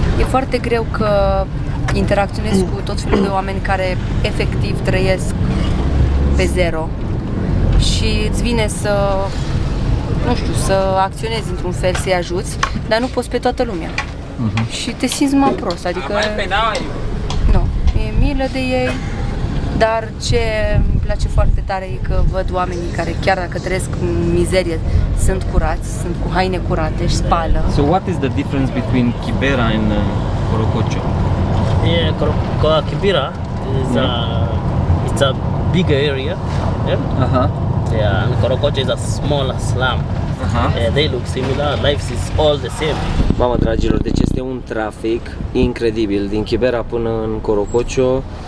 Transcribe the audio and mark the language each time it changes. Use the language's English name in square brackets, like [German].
[Romanian] E foarte greu că interacționezi cu tot felul de oameni care efectiv trăiesc pe zero și îți vine să, nu știu, să acționezi într-un fel, să-i ajuți, dar nu poți pe toată lumea. Și te simți mai prost, adică nu, e milă de ei, dar ce îmi place foarte tare e că văd oamenii care chiar dacă trăiesc în mizerie sunt curați, sunt cu haine curate și spală. [English] So what is the difference between Kibera and Corococho? Yeah, Kibera is it's a bigger area. Yeah. Yeah, and Corococho is a smaller slum. Yeah, they look similar. Life is all the same. [Romanian] Mamă, dragilor, deci este un trafic incredibil din Kibera până în Corococho.